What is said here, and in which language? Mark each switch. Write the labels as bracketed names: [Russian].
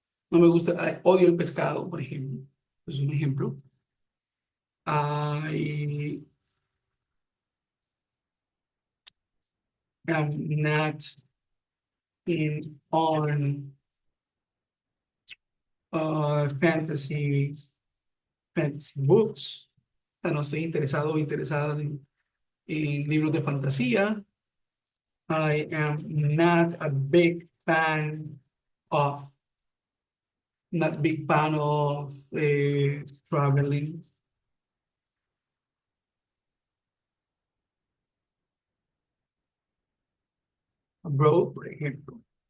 [Spanish] No me gusta, odio el pescado, por ejemplo. Es un ejemplo. [English] I am not in on fantasy books. [Spanish] O sea, no estoy interesado o interesada en libros de fantasía. [English] I am not a big fan of, not big fan of traveling abroad, [Spanish] por ejemplo.